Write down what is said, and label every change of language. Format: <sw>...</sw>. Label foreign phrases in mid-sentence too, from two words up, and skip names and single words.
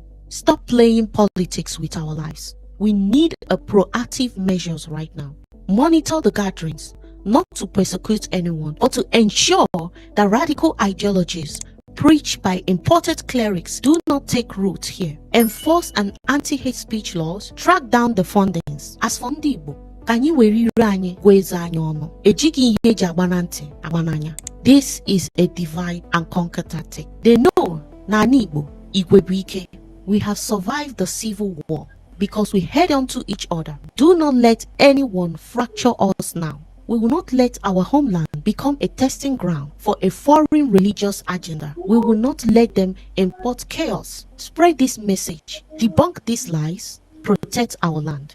<en>Stop playing politics with our lives. We need a proactive measures right now. Monitor the gatherings, not to persecute anyone, but to ensure that radical ideologies preached by imported clerics do not take root here. Enforce an anti-hate speech laws, track down the fundings. As for</en> <ig>ndị Igbo, ka anyị were ire anyị gweza anyị ọnụ. Ejighị ihe eji agbana ntị agbananya.</ig> <en>This is a divide and conquer tactic. They know</en> <ig>na ala Igbo, Igwe bụ ike.</ig> <en>We have survived the civil war because we held on to each other. Do not let anyone fracture us now. We will not let our homeland become a testing ground for a foreign religious agenda. We will not let them import chaos. Spread this message. Debunk these lies. Protect our land.</en>